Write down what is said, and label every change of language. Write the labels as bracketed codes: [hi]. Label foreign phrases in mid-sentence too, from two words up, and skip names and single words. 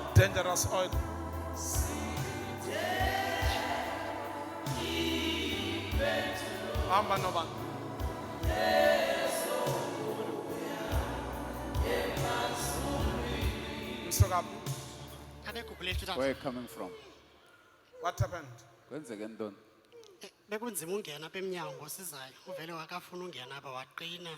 [en] dangerous oil. [xh] Hamba nobani. Msukaphi? [en] Where are you coming from? What happened? [xh] Kwenzeke ntoni? Bekunzima ungena apha emnyango sizayo. Uvele wakafuna ungena apha waqina.